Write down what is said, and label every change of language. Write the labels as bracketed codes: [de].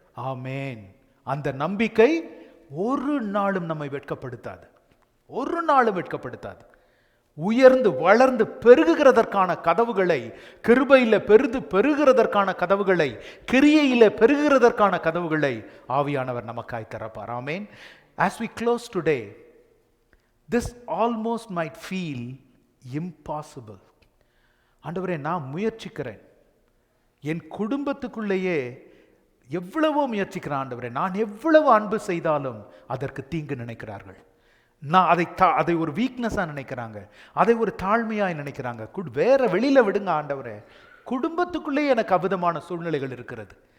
[ta] ஆமேன். அந்த நம்பிக்கை ஒரு நாளும் நம்மை வெட்கப்படுத்தாது, ஒரு நாளும் வெட்கப்படுத்தாது. உயர்ந்து வளர்ந்து பெருகுகிறதற்கான கதவுகளை, கிருபையில பெருகுகிறதற்கான கதவுகளை, கிரியையில பெருகுகிறதற்கான கதவுகளை ஆவியானவர் நமக்காய் திறப்பார். ஆமேன். [en] As we close today, this almost might feel impossible. [ta] ஆண்டவரே, நான் முயற்சிக்கிறேன், என் குடும்பத்துக்குள்ளேயே எவ்வளவோ முயற்சிக்கிறேன் ஆண்டவரே, நான் எவ்வளவு அன்பு செய்தாலும் அதற்கு தீங்கு நினைக்கிறார்கள். நான் அதை ஒரு வீக்னஸா நினைக்கிறாங்க, அதை ஒரு தாழ்மையாய் நினைக்கிறாங்க. வேற வெளியில விடுங்க ஆண்டவரே, குடும்பத்துக்குள்ளே எனக்கு அபத்தமான சூழ்நிலைகள் இருக்கிறது.